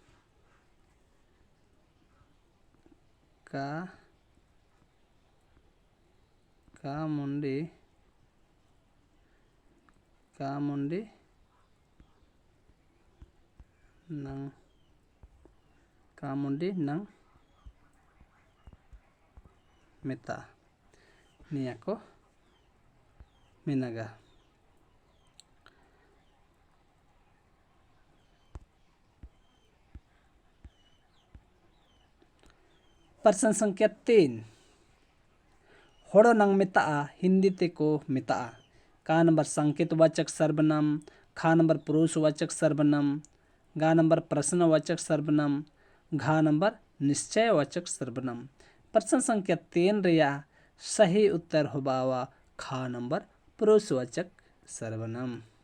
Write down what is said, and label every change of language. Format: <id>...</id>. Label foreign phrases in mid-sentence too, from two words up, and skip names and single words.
<unr>का मुंडी नंग मिता निया को मिनागा।</unr> <hi>प्रश्न संख्या 3</hi> <unr>होड़ो नंग मिता हिंदी ते को मिता</unr> <hi>का नंबर संकेतवाचक सर्वनाम खा नंबर पुरुषवाचक सर्वनाम गा नंबर प्रश्नवाचक सर्वनाम घा नंबर निश्चयवाचक सर्वनाम। प्रश्न संख्या 3 रिया सही उत्तर हुबावा खा नंबर पुरुषवाचक सर्वनाम।</hi>